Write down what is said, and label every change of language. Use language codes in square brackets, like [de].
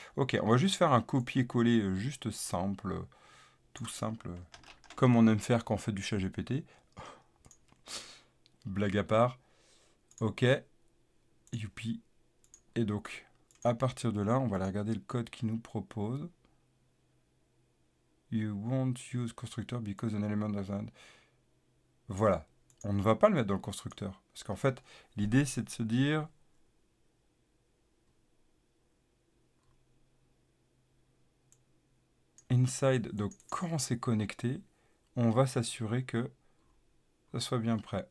[fr] Ok, on va juste faire un copier-coller juste simple, tout simple, comme on aime faire quand on fait du chat GPT. Blague à part. Ok, youpi. Et donc, à partir de là, on va aller regarder le code qu'il nous propose. [en] You won't use constructor because an element doesn't. [fr] Voilà. On ne va pas le mettre dans le constructeur. Parce qu'en fait, l'idée, c'est de se dire... Inside, donc quand c'est connecté, on va s'assurer que ça soit bien prêt.